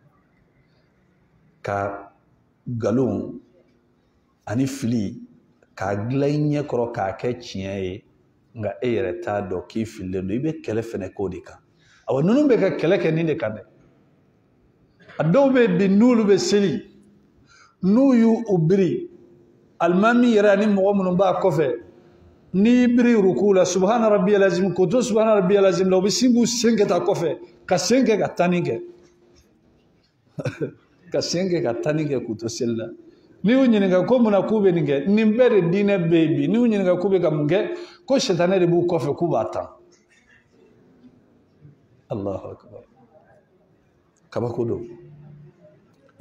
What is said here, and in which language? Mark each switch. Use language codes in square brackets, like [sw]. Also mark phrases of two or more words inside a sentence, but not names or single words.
[bm] ka nkalon ani fili k'a dilan i ɲɛ kɔrɔ k'a kɛ tiɲɛ ye nka e yɛrɛ t'a dɔn k'i fililen don i bɛ kɛlɛ fɛnɛ k'o de kan awa ninnu bɛ ka kɛlɛ kɛ nin de kan dɛ a dɔw bɛ yen bi n'olu bɛ seli n'u y'u biri alimami yɛrɛ ani mɔgɔ minnu b'a kɔfɛ n'i biri ruku la [ar] سبحان ربي العظيم [bm] k'o to [ar] سبحان ربي العظيم [bm] la u bɛ sin k'u sen kɛ ta kɔfɛ ka sen kɛ ka tani kɛ ka sen kɛ ka tani kɛ k'u to seli la n'i y'u ɲininka ko munna k'u bɛ nin kɛ nin bɛɛ de diinɛ bɛ yen bi n'i y'u ɲininka k'u bɛ ka mun kɛ ko sitanɛ de b'u kɔfɛ k'u b'a tan [ar] الله أكبر [bm] kabako don e